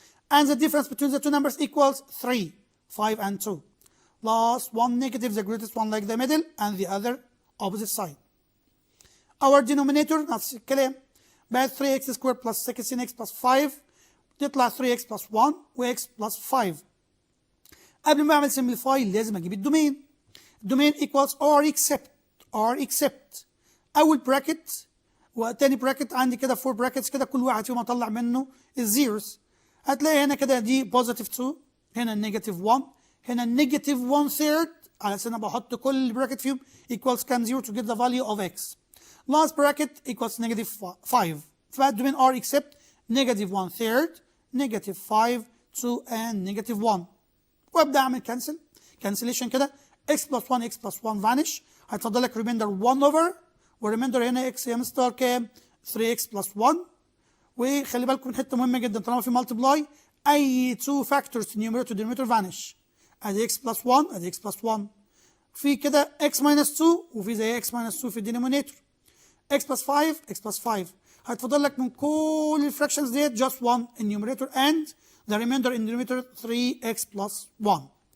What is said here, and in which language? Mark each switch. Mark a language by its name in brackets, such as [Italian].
[English] And the difference between the two numbers equals 3, 5 and 2. Last one negative, the greatest one like the middle, and the other opposite side. Our denominator [Arabic] نفس الكلام بقت [English] 3x square plus 16x plus 5 تطلع 3x plus 1 و x plus 5. [Arabic] قبل ما اعمل simplify لازم اجيب الدومين. الدومين equals r except اول bracket وتاني bracket عندي كده 4 brackets كده كل واحد فيهم اطلع منه الزيروز. هتلاقي هنا كده دي positive 2 هنا negative 1 هنا negative 1 third على اساس انا بحط كل bracket فيهم equals كام 0 [English] to get the value of x. Last bracket equals negative 5. [Arabic] فبقى الدومين r except negative 1 third negative 5 2 and negative 1. وابدا اعمل cancellation كده x plus 1 x plus 1 vanish. هيتفضل لك remainder 1 over والريميندر هنا x يا مستر كام 3x plus 1. وخلي بالكم من حته مهمه جدا طالما في multiply اي 2 factors numerator denominator vanish. ادي x plus 1 ادي x plus 1 في كده x minus 2 وفي زي x minus 2 في الدينومينيتور. [English] x plus 5 x plus 5 [Arabic] هيتفضل لك من كل الفراكشنز ديت [English] just 1 in numerator and the remainder in denominator 3x plus 1.